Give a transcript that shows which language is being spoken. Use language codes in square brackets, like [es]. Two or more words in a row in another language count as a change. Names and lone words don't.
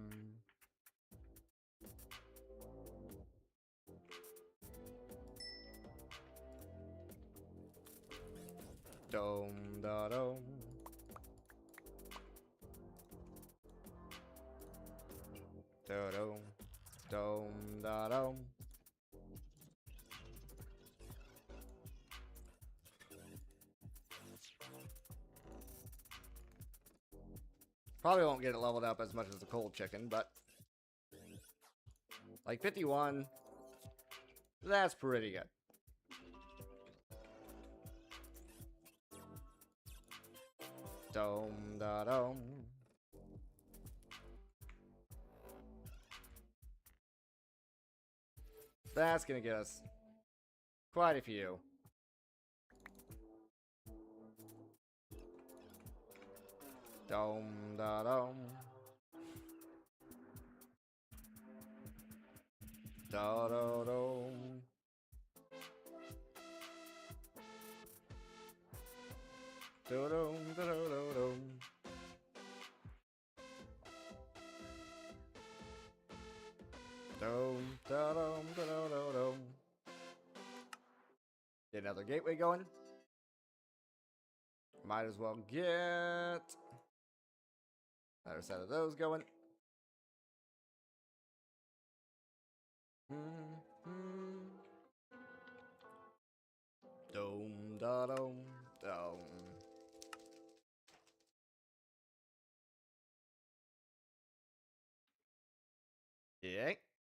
[en] Dome, da dome. Do dome, dome, da dome. Probably won't get it leveled up as much as the cold chicken, but like 51, that's pretty good. Dome, da dome. That's gonna get us quite a few. Dome, da dome. Da da dome. Do dome, da do do dome. Dome, da dome, da do do dome. Get another gateway going. Might as well get another set of those going. Dome, da dome, dome. Yeah.